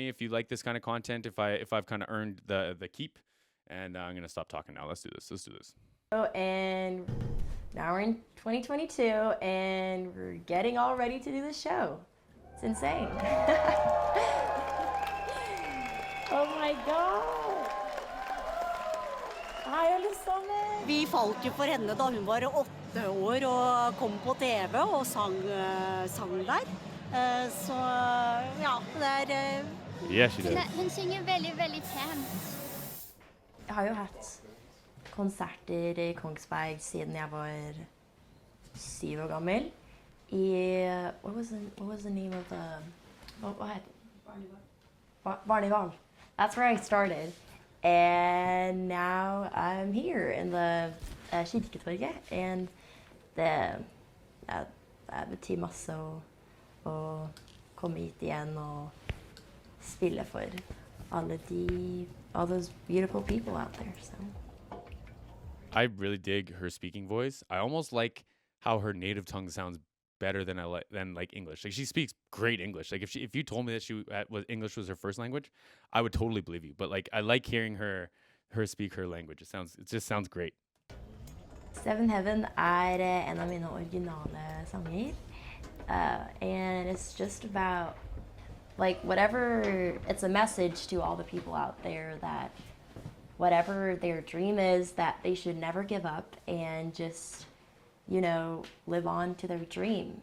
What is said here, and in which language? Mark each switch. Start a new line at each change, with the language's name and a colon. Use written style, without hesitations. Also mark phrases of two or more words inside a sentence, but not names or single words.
English: If you like this kind of content, if I've kind of earned the keep, and I'm gonna stop talking now. Let's do this. Oh, and now we're in 2022, and we're getting all ready to do the show. It's insane. Oh my god!
Norwegian: Hei, alle sammen! Vi falt jo for henne da hun var 8 år og kom på TV og sang der. Så ja, det
English: Yeah, she does.
Norwegian: Hun synger veldig, veldig pent. Jeg har jo hatt konserter i Kongsberg siden jeg var 7 år gammel.
English: What was the name of the... What
Norwegian: het det?
English: Barneval. That's where I started. And now I'm here in the Kirketorget.
Norwegian: And det betyr masse å komme hit igjen og spille
English: for all those beautiful people out there.
Norwegian: So.
English: I really dig her speaking voice. I almost like how her native tongue sounds better than like English. Like she speaks great English. Like if you told me that English was her first language, I would totally believe you. But like I like hearing her speak her language. It just sounds great.
Norwegian: Seventh Heaven en av mine originale sanger.
English: And it's just about like whatever, it's a message to all the people out there that whatever their dream is, that they should never give up and just, you know, live on to their dream.